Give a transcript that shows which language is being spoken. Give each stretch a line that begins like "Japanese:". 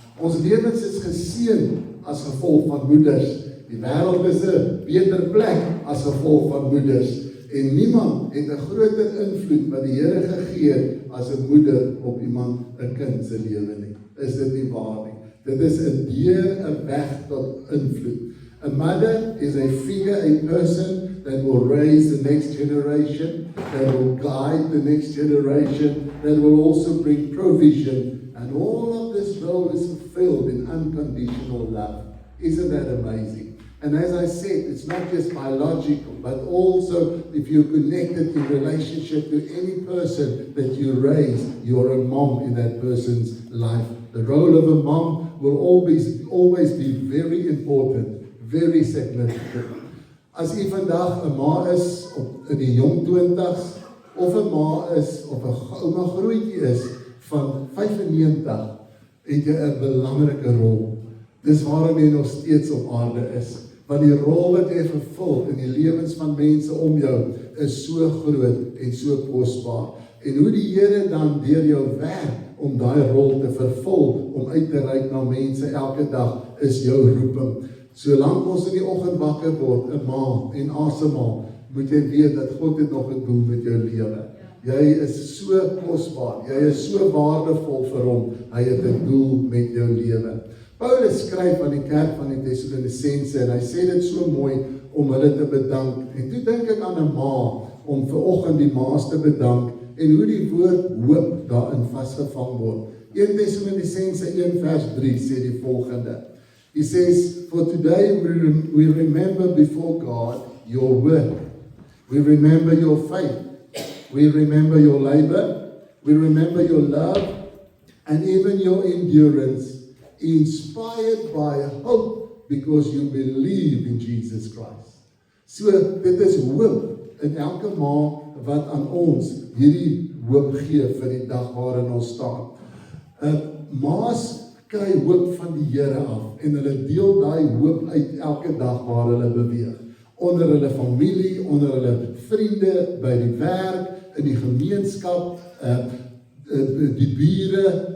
Afrikaans: Ons lewens is geseën as gevolg van moeders. Die wêreld is 'n beter plek as gevolg van moeders. En niemand het 'n groter invloed wat die Here gegee het as 'n moeder op iemand, 'n kind se lewe nie. Is dit nie waar nie? Dit is 'n deur, 'n weg tot invloed.
English: A mother is a figure, a person that will raise the next generation, that will guide the next generation, that will also bring provision. And all of this role is fulfilled in unconditional love. Isn't that amazing? And as I said, it's not just biological, but also if you're connected in relationship to any person that you raise, you're a mom in that person's life. The role of a mom will always be very important. Very significant.
Afrikaans: As jy vandag 'n ma is in die jong 20s, of 'n ma is, of 'n ouma grootjie is van 95, het jy 'n belangrike rol. Dis waarom jy nog steeds op aarde is. Want die rol wat jy vervul in die lewens van mense om jou is so groot en so kosbaar. En hoe die Here dan deur jou werk om daai rol te vervul, om uit te reik na mense elke dag, is jou roeping. Solank ons in die oggend wakker word, 'n ma en asemhaal, moet jy weet dat God het nog 'n doel met jou lewe. Jy is so kosbaar, jy is so waardevol vir hom, hy het 'n doel met jou lewe. Paulus skryf aan die kerk van die Tessalonisense en hy sê dit so mooi om hulle te bedank. En toe dink ek aan 'n ma, om vir oggend die ma's te bedank en hoe die woord hoop daarin vasgevang word. 1 Tessalonisense 1 vers 3 sê die volgende.
English: He says, for today we remember before God your work. We remember your faith. We remember your labor. We remember your love and even your endurance, inspired by hope because you believe in Jesus Christ.
Afrikaans: So, dit is hoop in elke ma wat aan ons hierdie hoop gee vir die dag waarin ons staan. maas kry hoop van die Here af en hulle deel daai hoop uit elke dag waar hulle beweeg. Onder hulle familie, onder hulle vriende, by die werk, in die gemeenskap, die bure.